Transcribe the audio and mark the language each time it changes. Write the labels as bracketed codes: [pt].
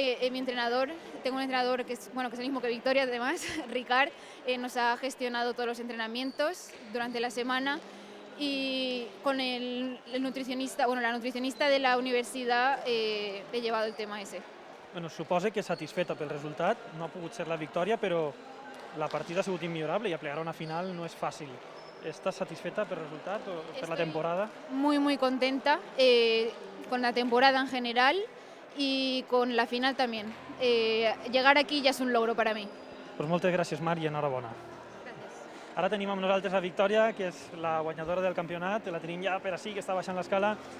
[es] Mi entrenador, tengo un entrenador que es el mismo que Victoria, además, Ricard, nos ha gestionado todos los entrenamientos durante la semana. Y con el nutricionista, la nutricionista de la universidad he llevado el tema ese. [ca] Bueno, suposo que satisfeta pel resultat, no ha pogut ser la victòria, però la partida ha sigut immillorable i aplegar una final no és fàcil. ¿Estás satisfeta pel resultat o per la temporada? [es] Muy, muy contenta con la temporada en general y con la final también. Llegar aquí ya es un logro para mí. [ca] Pues moltes gràcies, Mar, i enhorabona. Ara tenim amb nosaltres a Victòria, que és la guanyadora del campionat. La tenim ja per així, que està baixant l'escala.